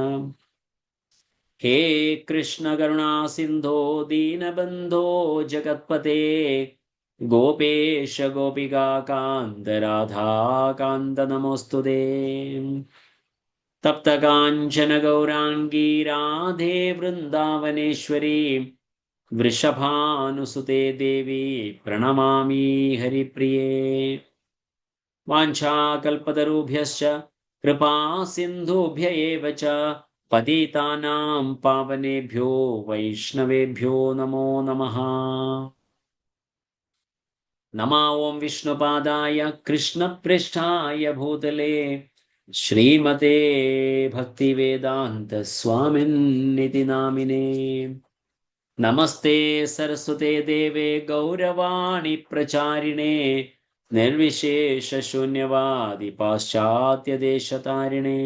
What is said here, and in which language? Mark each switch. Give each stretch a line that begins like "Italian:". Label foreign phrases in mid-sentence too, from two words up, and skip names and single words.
Sanskrit: ഹേ കൃഷ്ണ കരുണാസിന്ധോ ദീനബന്ധോ ജഗത്പതേ ഗോപേശ ഗോപികാകാന്ത രാധാകാന്ത നമോസ്തുതേ. തപ്തകാഞ്ചന ഗൗരാംഗീ രാധേ വൃന്ദാവനേശ്വരി വൃഷഭാനുസുതേ ദേവി പ്രണമാമി ഹരിപ്രിയേ. വാഞ്ചാകൽപതരുഭ്യശ്ച കൃപാ സിന്ധുഭ്യ ഏവ ച പതിതാനാം പാവനേഭ്യോ വൈഷ്ണവേഭ്യോ നമോ നമഃ. നമോ ഓം വിഷ്ണുപാദായ കൃഷ്ണപൃഷ്ഠായ ഭൂതലേ ശ്രീമതേ ഭക്തിവേദാന്ത സ്വാമിന്നിതി നാമിനേ. നമസ്തേ സരസ്വതേ ദേവേ ഗൗരവാണി പ്രചാരിണേ നിർവിശേഷ ശൂന്യവാദി പാശ്ചാത്യദേശതാരിണേ.